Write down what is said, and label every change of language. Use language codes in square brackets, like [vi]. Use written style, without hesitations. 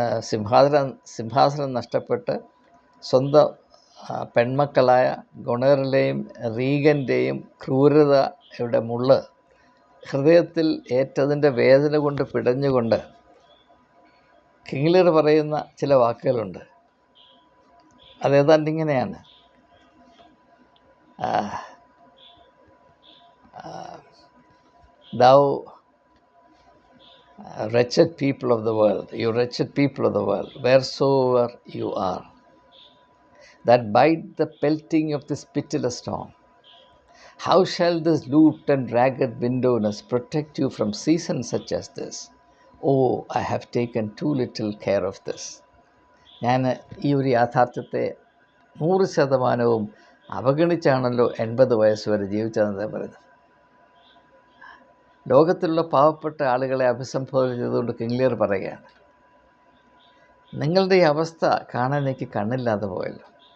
[ml] സിംഹാസനം നഷ്ടപ്പെട്ട് സ്വന്തം പെൺമക്കളായ ഗുണറിലെയും റീഗൻ്റെയും ക്രൂരതയുടെ മുള്ള് ഹൃദയത്തിൽ ഏറ്റതിൻ്റെ വേദന കൊണ്ട് പിടഞ്ഞുകൊണ്ട് കിങ് ലിയർ പറയുന്ന ചില വാക്കുകളുണ്ട്. അതേതാണ്ട് ഇങ്ങനെയാണ്: [en] Thou wretched people of the world, you wretched people of the world, wheresoever you are, that bide the pelting of this pitiless storm, how shall this looped and ragged windowless protect you from seasons such as this? Oh, I have taken too little care of this. [ml] ഞാൻ ഈ ഒരു യാഥാർത്ഥ്യത്തെ 100% അവഗണിച്ചാണല്ലോ 80 വയസ്സ് വരെ ജീവിച്ചതെന്ന് പറയുന്നത്. ലോകത്തിലുള്ള പാവപ്പെട്ട ആളുകളെ അഭിസംബോധന ചെയ്തുകൊണ്ട് കിങ് ലിയർ പറയുകയാണ്, നിങ്ങളുടെ ഈ അവസ്ഥ കാണാൻ എനിക്ക് കണ്ണില്ലാതെ പോയല്ലോ.